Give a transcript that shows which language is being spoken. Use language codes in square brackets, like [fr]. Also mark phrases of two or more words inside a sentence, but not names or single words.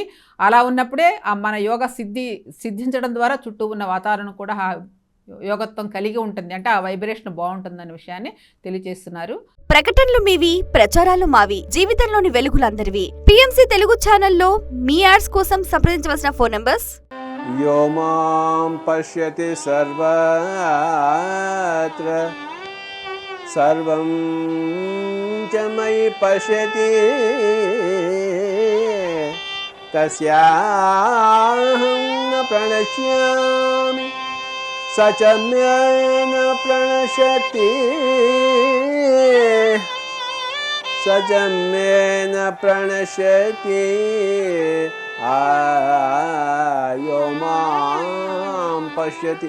[te] అలా ఉన్నప్పుడే మన యోగ సిద్ధించడం ద్వారా చుట్టూ ఉన్న వాతావరణం కూడా యోగత్వం కలిగి ఉంటుంది. అంటే ఆ వైబ్రేషన్ బాగుంటుందనే విషయాన్ని తెలియజేస్తున్నారు. ప్రకటనలు మీవి, ప్రచారాలు మావి. జీవితంలోని వెలుగులందరివి. PMC తెలుగు ఛానల్లో మీ యాడ్స్ కోసం సంప్రదించవలసిన ఫోన్ నంబర్స్. [sa] यो मां पश्यति सर्वत्र सर्वं च मयि पश्यति तस्याहं न प्रणश्यामि स च मे न प्रणश्यति स च मे न प्रणश्यति यो मां पश्यति